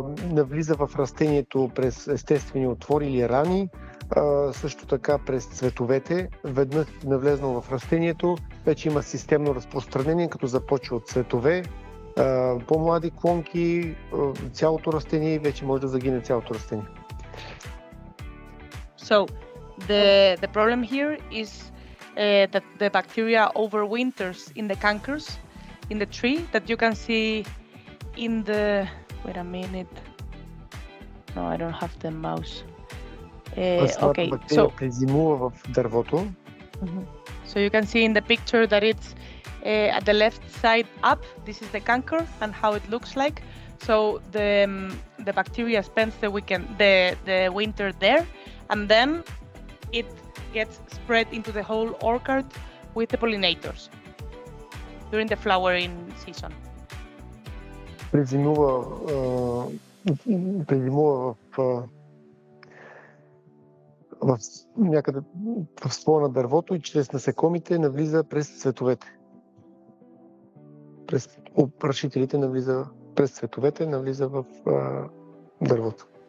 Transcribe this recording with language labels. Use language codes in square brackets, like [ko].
[bg] Навлиза в растението през естествени отвори или рани, също така през цветовете. Веднъж навлезнал в растението, вече има системно разпространение, като започва от цветове, по-млади клонки, цялото растение и вече може да загине цялото растение. [en] So the problem here is that the bacteria overwinters in the cankers in the tree that you can see in the. Wait a minute. No, I don't have the mouse. Okay, so [bg] презимува в дървото. [en] So you can see in the picture that it's at the left side up. This is the canker and how it looks like. So the bacteria spends the winter there, and then it gets spread into the whole orchard with the pollinators during the flowering season. [bg] Презимува в някъде в ствола на дървото и чрез насекомите навлиза през цветовете. През опрашителите навлиза през цветовете, навлиза в дървото.